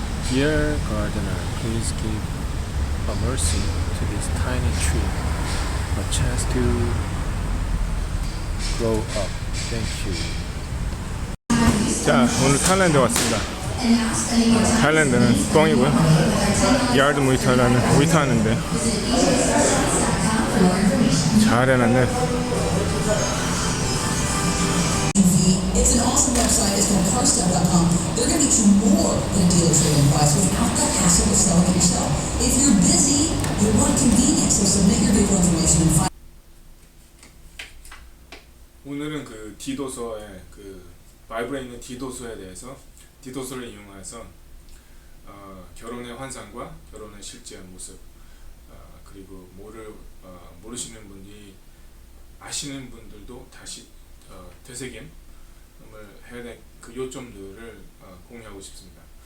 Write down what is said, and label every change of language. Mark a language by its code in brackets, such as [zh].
[en] Dear gardener, please give a mercy to this tiny tree, a chance to grow up. Thank you. [ko] 자, 오늘 타일랜드 왔습니다. 타일랜드는 뻥이고요. 야드 무이타라는 무이타 하는데 잘 해놨네. [en] It's an awesome website. It's called carstuff.com. They're going to get you more than dealer trade-in price without the hassle of selling it yourself. If you're busy, you want convenience, so submit your vehicle information and find. [ko] 오늘은 그 디도서의 그 바이블에 있는 디도서에 대해서 디도서를 이용해서 결혼의 환상과 결혼의 실제 모습 그리고 모르시는 분들이 아시는 분들도 다시 되새김을 해야 될 그 요점들을 공유하고 싶습니다.